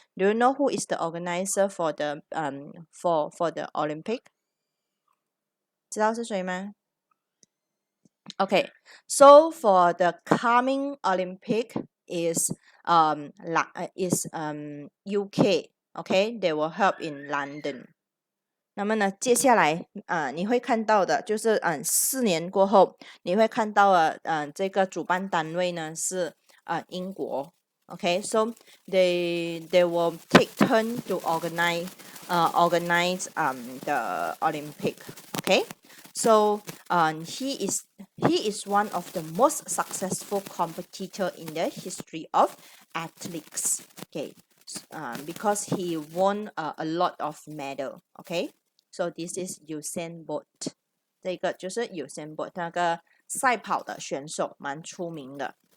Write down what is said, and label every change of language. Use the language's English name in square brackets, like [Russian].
[English] Do you know who is the organizer for the for the Olympic? [Chinese] 知道是谁吗？ [English] Okay, so for the coming Olympic is UK. Okay, they will help in London. [Chinese] 那么呢，接下来你会看到的就是4年过后，你会看到这个主办单位呢是英国。 [English] Okay, so they will take turn to organize the Olympic. Okay, so he is one of the most successful competitor in the history of athletics. Okay, because he won a lot of medal. Okay, so this is Usain Bolt. [Chinese] 这个就是 Usain Bolt 那个赛跑的选手，蛮出名的。